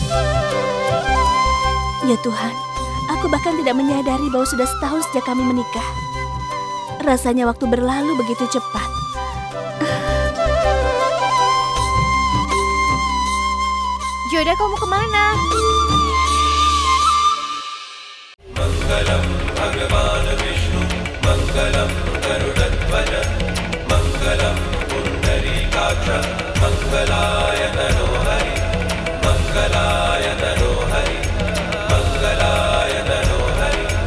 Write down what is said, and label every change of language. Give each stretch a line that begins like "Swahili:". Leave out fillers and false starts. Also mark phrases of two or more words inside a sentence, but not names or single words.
Indonesian: Ya Tuhan, aku bahkan tidak menyadari bahwa sudah setahun sejak kami menikah. Rasanya waktu berlalu begitu cepat. Joda, kamu kemana?
Sanskrit: Mangalam Bhagavan Vishnu, Mangalam Garudatvara, Mangalam Pundarikaksha, Mangalaya Tanohari, Mangalaya Tanohari, Mangalaya Tanohari.